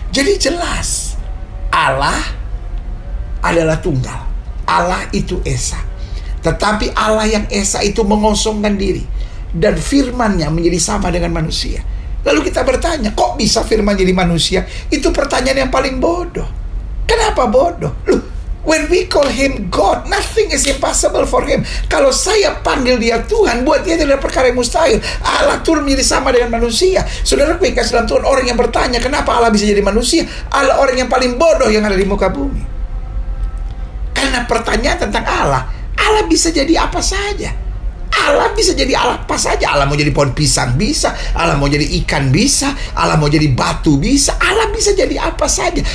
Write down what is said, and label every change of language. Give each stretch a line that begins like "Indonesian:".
Indonesian: Jadi jelas Allah adalah tunggal, Allah itu esa. Tetapi Allah yang esa itu mengosongkan diri, dan firman-Nya menjadi sama dengan manusia. Lalu kita bertanya, kok bisa firman jadi manusia? Itu pertanyaan yang paling bodoh. Kenapa bodoh?
English: Loh, when we call Him God, nothing is impossible for Him.
Indonesian: Kalau saya panggil Dia Tuhan, buat Dia tidak perkara yang mustahil. Allah turun menjadi sama dengan manusia. Saudara kasih dalam Tuhan, orang yang bertanya kenapa Allah bisa jadi manusia, adalah orang yang paling bodoh yang ada di muka bumi. Karena pertanyaan tentang Allah bisa jadi apa saja. Allah bisa jadi Allah apa saja. Allah mau jadi pohon pisang bisa, Allah mau jadi ikan bisa, Allah mau jadi batu bisa, Allah bisa jadi apa saja.